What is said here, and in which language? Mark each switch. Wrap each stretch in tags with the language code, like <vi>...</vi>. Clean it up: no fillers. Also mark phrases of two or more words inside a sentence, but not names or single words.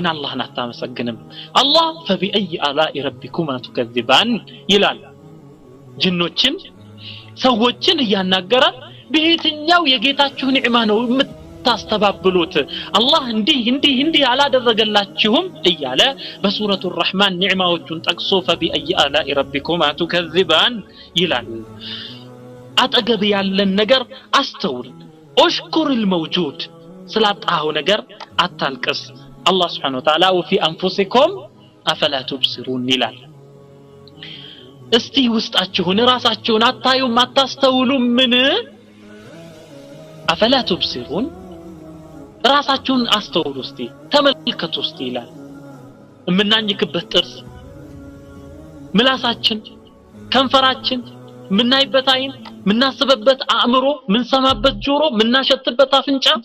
<am>አላህን አታመሰግንም አላህ</am> <ar>فبأي آلاء ربكما تكذبان</ar> <am>ይላል ጅኖችን ሰዎችን ያናገረ በየትኛው የጌታችሁ ኒዕማ ነው የምታስተባብሉት አላህ እንዲህ አላደረገላችሁም እያለ በሱረቱ الرحمن ኒዕማዎቹን ጠቅሶ</am> <ar>فبأي آلاء ربكما تكذبان</ar> <am>ይላል አጠገብ ያለን ነገር አስተውል</am> <ar>اشكر الموجود</ar> <am>ስላጣው ነገር አታልቅስ አላህ</am> <ar>سبحانه وتعالى وفي أنفسكم أفلا تبصرون</ar> <am>ይላል እስቲ ውስጣችሁን ራሳችሁን አታዩም አታስተውሉም ምን</am> <ar>أفلا تبصرون</ar> <am>ራሳችሁን አስተውሉ እስቲ ተመልከቱ እስቲ ይላል ምናኝክበት ጥርስ ምላሳችን ከንፈራችን ምናይበት አይን ምናስበበት አእምሮ ምንሰማበት ጆሮ ምናሸትበት አፍንጫ</am>